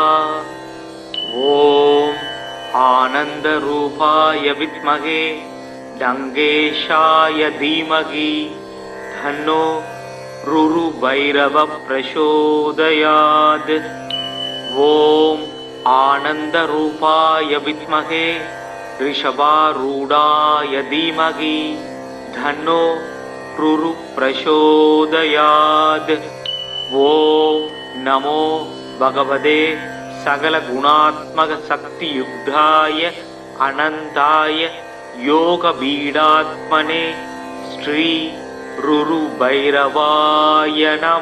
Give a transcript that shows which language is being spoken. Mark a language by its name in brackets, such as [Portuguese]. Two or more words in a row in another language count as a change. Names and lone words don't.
[Sanskrit] ॐ आनन्दरूपाय विद्महे डङ्गेशाय धीमहि तन्नो रुरुभैरवः प्रचोदयात्। ॐ आनन्दरूपाय विद्महे ऋषभारूढाय धीमहि तन्नो रुरु प्रचोदयात्. ॐ नमो भगवते सकल गुणात्मक शक्ति युक्ताय अनन्ताय योग पीठात्मने श्री रुरु भैरवाय नम.